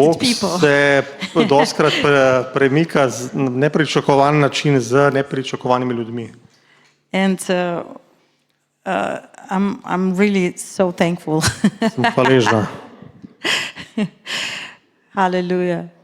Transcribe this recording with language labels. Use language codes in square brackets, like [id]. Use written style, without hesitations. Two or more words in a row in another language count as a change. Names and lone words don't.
[sl] Bog [en] people. [sl] se doskrat premika na nepričakovan način z nepričakovanimi ljudmi. [en] And I'm really so thankful. [sl] Sem hvaležna. Hallelujah.